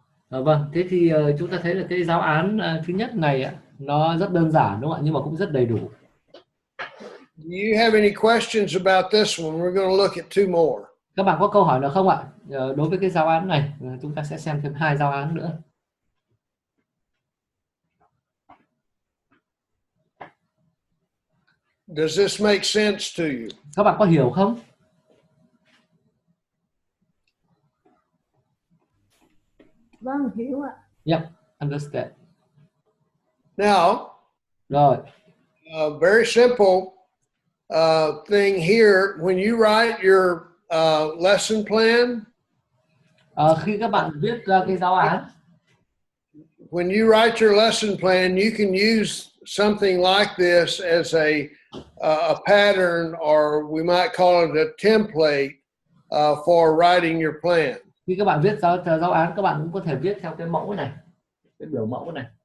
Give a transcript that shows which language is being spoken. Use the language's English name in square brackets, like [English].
[Vietnamese] Vâng, thế thì chúng ta thấy là cái giáo án thứ nhất này nó rất đơn giản đúng không ạ, nhưng mà cũng rất đầy đủ. [English] Do you have any questions about this one? We're going to look at two more. [Vietnamese] Các bạn có câu hỏi nào không ạ? Đối với cái giáo án này, chúng ta sẽ xem thêm 2 giáo án nữa. [English] Does this make sense to you? [Vietnamese] Các bạn có hiểu không? Vâng, hiểu ạ. [English] Yep, understand. Now, [Vietnamese] Rồi. [English] Very simple thing here. When you write your lesson plan, [Vietnamese] khi các bạn viết ra cái giáo án, [English] when you write your lesson plan, you can use something like this as a pattern, or we might call it a template for writing your plan. [Vietnamese] Khi các bạn viết giáo án, các bạn cũng có thể viết theo cái mẫu này, cái biểu mẫu này.